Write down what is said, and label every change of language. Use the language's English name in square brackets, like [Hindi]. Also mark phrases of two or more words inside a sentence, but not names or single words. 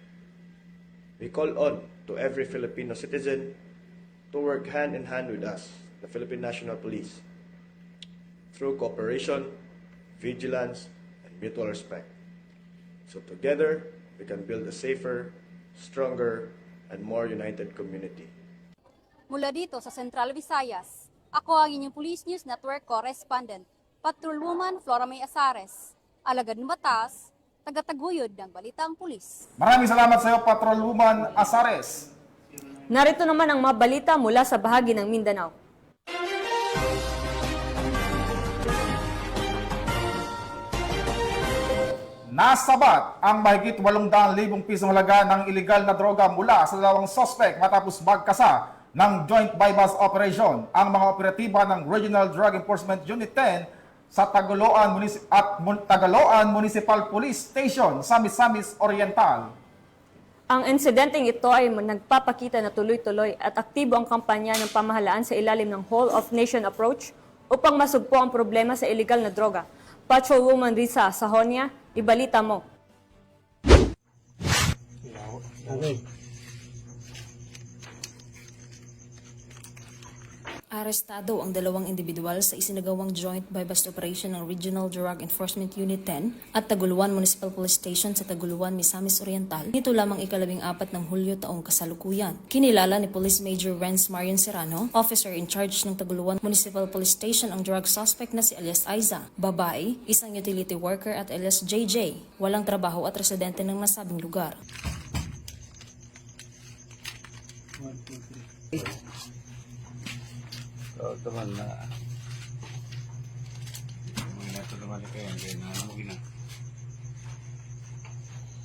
[English] We call on to every Filipino citizen to work hand in hand with us, the Philippine National Police, through cooperation, vigilance, and mutual respect. So together, we can build a safer, stronger, and more united community. [Filipino] Mula dito sa Central Visayas, ako ang inyong Police News Network Correspondent, Patrolwoman Flora May Asares, alagad ng batas, tagataguyod ng Balitang Pulis. Maraming salamat sa iyo, Patrolwoman Asares. Narito naman ang mga balita mula sa bahagi ng Mindanao. Nasabat ang mahigit 800,000 pisong halaga ng iligal na droga mula sa dalawang suspect matapos magkasa ng [English] Joint Bypass Operation [Filipino] ang mga operatiba ng Regional Drug Enforcement Unit 10 sa Tagaloan Municipal Police Station sa Misamis Oriental. Ang insidenteng ito ay nagpapakita na tuloy-tuloy at aktibo ang kampanya ng pamahalaan sa ilalim ng Whole of Nation Approach upang masugpo ang problema sa illegal na droga. Patrolwoman Risa Sahonia, ibalita mo. Okay. Arestado ang dalawang individual sa isinagawang [English] joint bypass operation [Filipino] ng Regional Drug Enforcement Unit 10 at Taguluan Municipal Police Station sa Taguluan, Misamis Oriental. Nito lamang 14 ng Hulyo taong kasalukuyan. Kinilala ni Police Major Renz Marion Serrano, [English] officer in charge [Filipino] ng Taguluan Municipal Police Station, ang drug suspect na si alias Aiza, babae, isang [English] utility worker [Filipino] at alias JJ, walang trabaho at residente ng nasabing lugar. Teman na mga natulungan kayo, hindi na mo gina.